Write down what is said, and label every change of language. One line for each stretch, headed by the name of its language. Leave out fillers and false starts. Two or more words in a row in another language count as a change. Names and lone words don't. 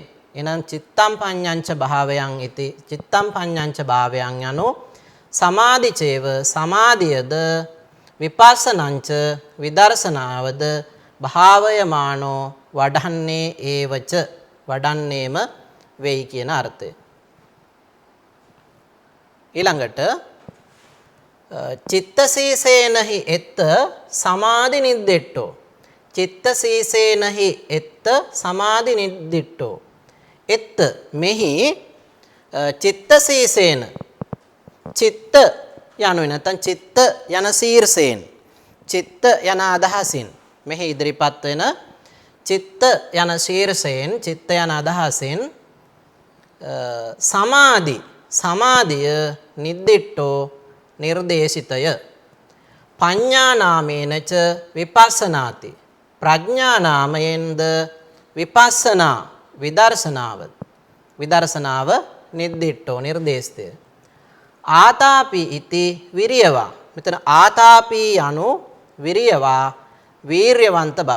Sinhala: එහෙනම්
Pali: චිත්තං පඤ්ඤංච භාවයන් ඉති චිත්තං පඤ්ඤංච භාවයන්
Sinhala: යනු සමාධිචේව සමාධියද විපස්සනංච විදර්ශනාවද භාවයමානෝ වඩන්නේ ඒවච වඩන්නේම වෙයි කියන අර්ථය. ඊළඟට
Pali: චිත්තසීසේනහි එත්ත සමාධි නිද්දෙට්ටෝ චිත්තසීසේනහි එත්ත සමාධි නිද්දිට්ටෝ එත්ත
Sinhala: මෙහි චිත්තසීසේන චිත්ත යනුවෙන් නැත්නම් චිත්ත යන සීර්ෂයෙන් චිත්ත යන අදහසින් මෙහි ඉදිරිපත් වෙන චිත්ත යන ශීර්ෂයෙන් චිත්ත යන අදහසෙන් සමාධිය නිද්දිට්ටෝ නිර්දේශිතය
Pali: පඤ්ඤා නාමේනච විපස්සනාති
Sinhala: ප්‍රඥා නාමයෙන්ද විපස්සනා විදර්ශනාව නිද්දිට්ටෝ නිර්දේශිතය
Pali: ආතාපි ඉති විරියවා
Sinhala: මෙතන ආතාපි යනු විරියවා වීර්යවන්ත බව.